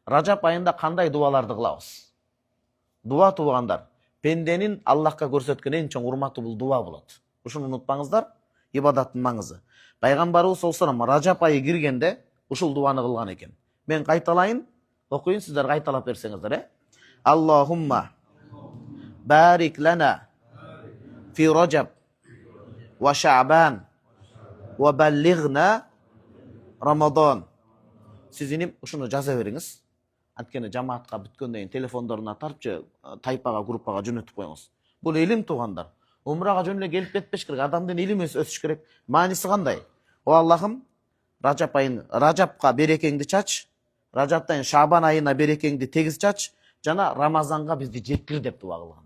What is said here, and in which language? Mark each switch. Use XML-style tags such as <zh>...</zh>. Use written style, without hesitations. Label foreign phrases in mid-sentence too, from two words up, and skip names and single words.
<ky>Ражап айында кандай дуаларды кылабыз? Дуа туугандар, пенденин Аллахка көрсөткөн эң чоң урматы бул дуа болот. Ушуну унутпаңыздар, ибадаттын маңызы. Пайгамбарыбыз</ky> <ar>صلى الله عليه وسلم</ar> <ky>Ражап айы киргенде ушул дуаны кылган экен. Мен кайталайын, окуйун, сиздер кайталап берсеңиздер,</ky> <ar>اللهم بارك لنا في رجب وشعبان وبلغنا رمضان.</ar> <ky>Сиз ушуну жаза бериңиз. Анткени жамаатка бүткөндөн кийин телефондоруна тартып же тайпага, группага жөнөтүп коюңуз. Бул илим туугандар. Умрага жөн эле келип кетпеш керек. Адамдын илими өсүш керек. Мааниси кандай? О Аллахым, Ражапка берекеңди чач, Ражаптан Шабан айына берекеңди тегиз чач, жана Рамазанга бизди жеткир деп дуа кылган.</ky>